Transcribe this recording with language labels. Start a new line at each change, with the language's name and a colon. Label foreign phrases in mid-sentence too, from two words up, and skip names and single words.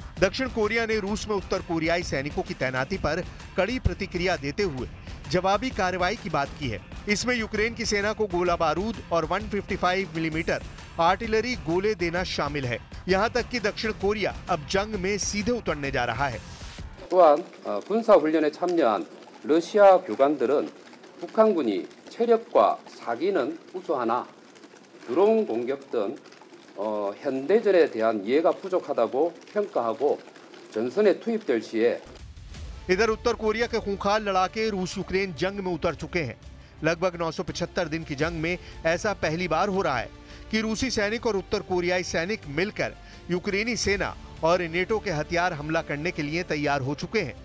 Hindi: दक्षिण कोरिया ने रूस में उत्तर कोरियाई सैनिकों की तैनाती पर कड़ी प्रतिक्रिया देते हुए जवाबी कार्रवाई की बात की है। इसमें यूक्रेन की सेना को गोला बारूद और 155
English: millimeter artillery
Hindi: गोले देना शामिल है। यहाँ तक कि दक्षिण कोरिया अब जंग में सीधे उतरने जा रहा है।
Korean: 또한 군사훈련에 참여한 러시아 교관들은 북한군이 체력과 사기는 우수하나 드론 공격 등 현대전에 대한 이해가 부족하다고 평가하고 전선에 투입될 시에
Hindi: इधर उत्तर कोरिया के खूंखार लड़ाके रूस यूक्रेन जंग में उतर चुके हैं। लगभग 975 दिन की जंग में ऐसा पहली बार हो रहा है कि रूसी सैनिक और उत्तर कोरियाई सैनिक मिलकर यूक्रेनी सेना और नेटो के हथियार हमला करने के लिए तैयार हो चुके हैं।